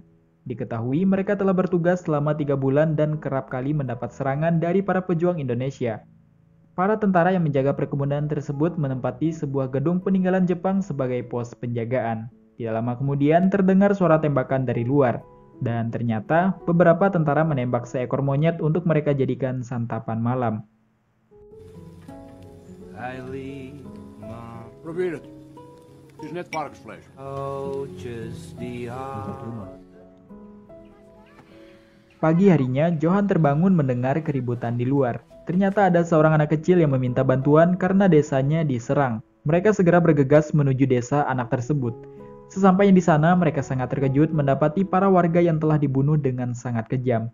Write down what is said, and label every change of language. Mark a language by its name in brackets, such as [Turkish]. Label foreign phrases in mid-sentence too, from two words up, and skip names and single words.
[Indonesian] Diketahui mereka telah bertugas selama 3 bulan dan kerap kali mendapat serangan dari para pejuang Indonesia. Para tentara yang menjaga perkebunan tersebut menempati sebuah gedung peninggalan Jepang sebagai pos penjagaan. Tidak lama kemudian terdengar suara tembakan dari luar, dan ternyata beberapa tentara menembak seekor monyet untuk mereka jadikan santapan malam. [Dutch] Is net varkensvlees. [Indonesian] Pagi harinya, Johan terbangun mendengar keributan di luar. Ternyata ada seorang anak kecil yang meminta bantuan karena desanya diserang. Mereka segera bergegas menuju desa anak tersebut. Sesampainya di sana, mereka sangat terkejut mendapati para warga yang telah dibunuh dengan sangat kejam.